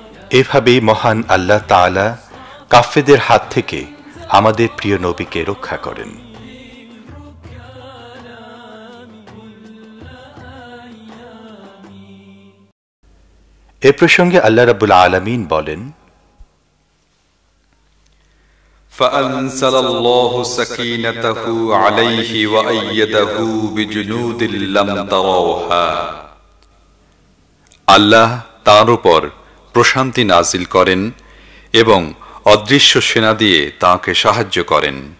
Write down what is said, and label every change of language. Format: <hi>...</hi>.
<bn>এভাবেই মহান আল্লাহ তাআলা কাফেরদের হাত থেকে আমাদের প্রিয় নবীকে রক্ষা করেন। এ প্রসঙ্গে আল্লাহ রাব্বুল আলামিন বলেন,</bn> <ar>فأنزل الله سكينته عليه وأيده بجنود لم تروها।</ar> <bn>আল্লাহ তার উপর প্রশান্তি নাজিল করেন এবং অদৃশ্য সেনা দিয়ে তাকে সাহায্য করেন।</bn>